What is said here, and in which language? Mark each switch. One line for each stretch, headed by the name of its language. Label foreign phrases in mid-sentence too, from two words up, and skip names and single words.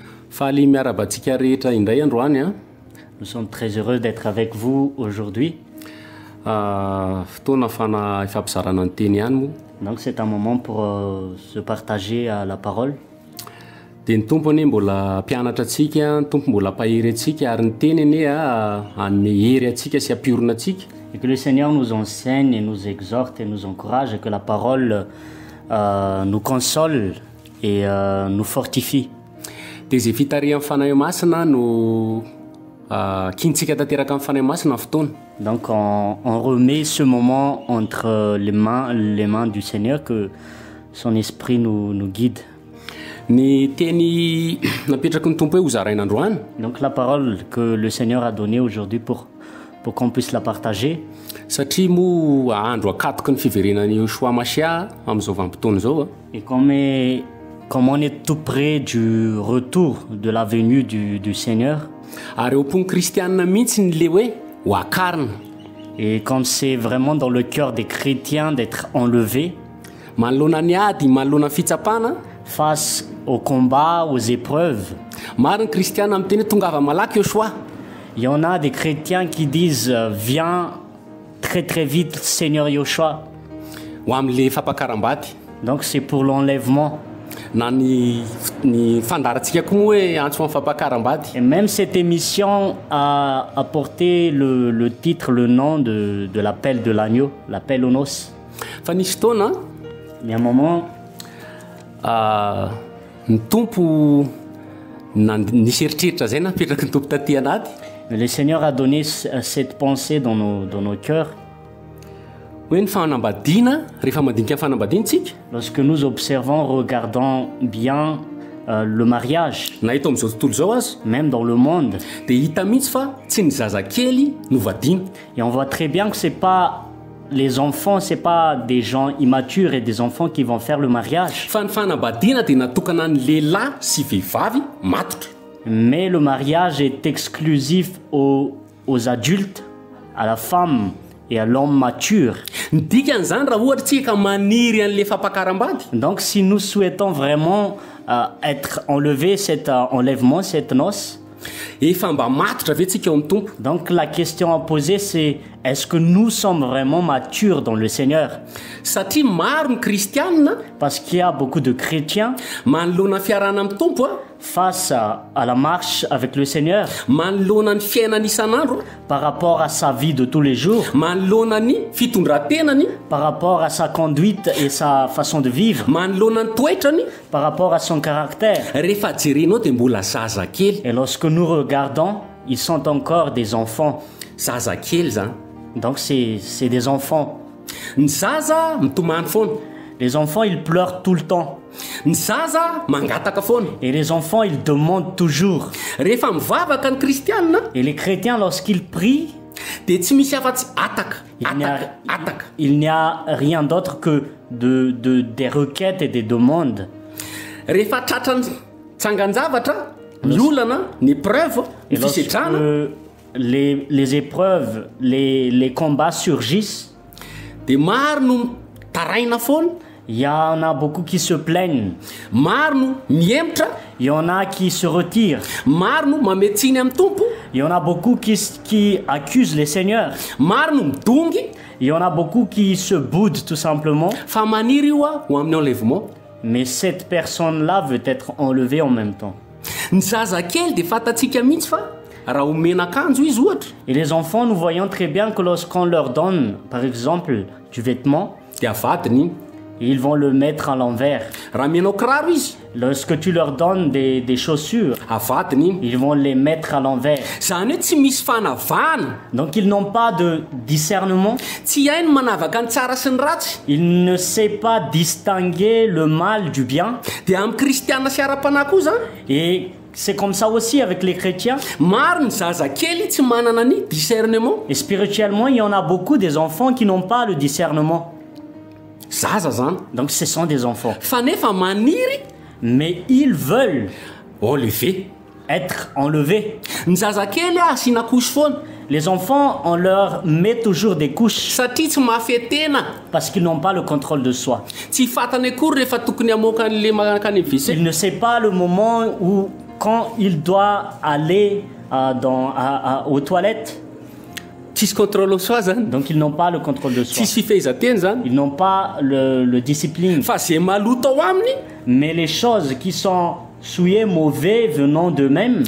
French: Nous sommes très heureux d'être avec vous aujourd'hui. Donc c'est un moment pour se partager la parole.
Malagasy: Dia ny tompo anie mbola mpianatra antsika, ny tompo mbola pahiry antsika ary ny teny anie hanome hery antsika sy hampiorina antsika.
French: Et que le Seigneur nous enseigne et nous exhorte et nous encourage et que la parole nous console et nous fortifie.
Malagasy: Dia izay fitarihan'ny fanahy masina no kintsika tanteraka amin'ny fanahy masina fotoana.
French: Donc on remet ce moment entre les mains du Seigneur, que son esprit nous guide.
Malagasy: Ny teny napetraky ny tompo hoe hozaraina androany.
French: Donc la parole que le Seigneur a donnée aujourd'hui pour qu'on puisse la partager.
Malagasy: Satria moa andro akatoky ny fiverenan'i Yoshua Masia amin'izao vanim-potoana zao.
French: Et comme on est tout près du retour de la venue du Seigneur.
Malagasy: Ary eo am-pony kristianina mihitsy ny le hoe ho akarina.
French: Et comme c'est vraiment dans le cœur des chrétiens d'être enlevés
Malagasy: manoloana ny ady, manoloana ny fitsapana,
French: face au combat, aux épreuves.
Malagasy: Maro ny kristiana amin'ny teny tongava malaky Yoshua.
French: Il y en a des chrétiens qui disent viens très très vite Seigneur Yoshua.
Malagasy: Ho amin'le fampakaram-bady.
French: Donc c'est pour l'enlèvement.
Malagasy: Na ny fandarantsika koa moa hoe antso amin'ny fampakaram-bady.
French: Et même cette émission a porté le titre, le nom de l'appel de l'agneau, l'appel aux noces.
Malagasy: Fa nisy fotoana
French: il y a un moment
Malagasy: ny tompo nisy eritreritra zay napetraky ny tompo taty anaty.
French: Le Seigneur a donné cette pensée dans nos cœurs.
Malagasy: Hoe ny fanambadiana, rehefa mandinika ny fanambadiantsika.
French: Lorsque nous observons, regardons bien le mariage,
Malagasy: na eto amin'izao tontolo zao azy,
French: même dans le monde,
Malagasy: dia hita mihitsy fa tsy ny zazakely no vadiana.
French: Et on voit très bien que c'est pas les enfants, c'est pas des gens immatures et des enfants qui vont faire le mariage.
Malagasy: Fa ny fanambadiana dia natokana ny lehilahy sy vehivavy matotra.
French: Mais le mariage est exclusif aux adultes, à la femme et à l'homme mature.
Malagasy: Ny dikan'izany raha ohatra tsika maniry an'le fampakaram-bady.
French: Donc si nous souhaitons vraiment être enlevés, cet enlèvement, cette noce,
Malagasy: efa mba matotra ve tsika eo amin'ny tompo.
French: Donc la question à poser c'est est-ce que nous sommes vraiment matures dans le Seigneur?
Malagasy: Satria maro ny kristianina,
French: parce qu'il y a beaucoup de chrétiens
Malagasy: manoloana ny fiarahana amin'ny tompo
French: face à la marche avec le Seigneur,
Malagasy: manoloana ny fiainana isan'andro,
French: par rapport à sa vie de tous les jours,
Malagasy: manoloana ny fitondran-tenany,
French: par rapport à sa conduite et sa façon de vivre,
Malagasy: manoloana ny toetrany,
French: par rapport à son caractère.
Malagasy: Rehefa jerenao dia mbola zazakely.
French: Et lorsque nous regardons, ils sont encore des enfants.
Malagasy: Zazakely zany.
French: Donc c'est des enfants.
Malagasy: Ny zaza mitomany foana.
French: Les enfants, ils pleurent tout le temps.
Malagasy: Ny zaza mangataka foana.
French: Et les enfants, ils demandent toujours.
Malagasy: Rehefa mivavaka ny kristianina,
French: et les chrétiens, lorsqu'ils prient,
Malagasy: dia tsy misy afa-tsy ataka.
French: Il n'y a rien d'autre que des requêtes et des demandes.
Malagasy: Rehefa tratran'ny tsangan-javatra, ny olana, ny preuve, ny fisedrana.
French: Les épreuves, les combats surgissent.
Malagasy: Dia maro no taraina foana.
French: Il y en a beaucoup qui se plaignent.
Malagasy: Maro no miematra.
French: Il y en a qui se retirent.
Malagasy: Maro no mametsiny amin'ny tompo.
French: Il y en a beaucoup qui accusent les seigneurs.
Malagasy: Maro no midongy.
French: Il y en a beaucoup qui se boudent tout simplement.
Malagasy: Fa maniry io ho amin'ny enlèvement.
French: Mais cette personne-là veut être enlevée en même temps.
Malagasy: Ny zazakely dia fatatsika mihitsy fa raha omena akanjo izy ohatra.
French: Et les enfants, nous voyons très bien que lorsqu'on leur donne, par exemple, du vêtement,
Malagasy: dia avadiny iny.
French: Ils vont le mettre à l'envers.
Malagasy: Raha menao kiraro izy,
French: lorsque tu leur donnes des chaussures,
Malagasy: avadiny iny.
French: Ils vont les mettre à l'envers.
Malagasy: Zany hoe tsy misy fanavahana.
French: Donc ils n'ont pas de discernement.
Malagasy: Tsy hainy manavaka ny tsara sy ny ratsy.
French: Il ne sait pas distinguer le mal du bien.
Malagasy: Dia amin'ny kristianina sy ara-panahy koa zany.
French: Et c'est comme ça aussi avec les chrétiens.
Malagasy: Maro ny zazakely tsy manana ny discernement.
French: Et spirituellement, il y en a beaucoup des enfants qui n'ont pas le discernement.
Malagasy: Zaza zany.
French: Donc ce sont des enfants.
Malagasy: Fa nefa maniry.
French: Mais ils veulent enlever, être enlevés.
Malagasy: Ny zazakely asina couche foana.
French: Les enfants, on leur met toujours des couches.
Malagasy: Satria tsy mahafehy tena.
French: Parce qu'ils n'ont pas le contrôle de soi.
Malagasy: Tsy fatany akory rehefa tokony hamoaka an'le mankany WC.
French: Il ne sait pas le moment où quand il doit aller aux toilettes,
Malagasy: tsisy
French: contrôle soi
Malagasy: zany
French: donc ils n'ont pas le contrôle de soi.
Malagasy: tsisy fifehezateny zany
French: Ils n'ont pas le discipline.
Malagasy: fa zay maloto ao aminy
French: Mais les choses qui sont souillées, mauvais, venant d'eux-mêmes,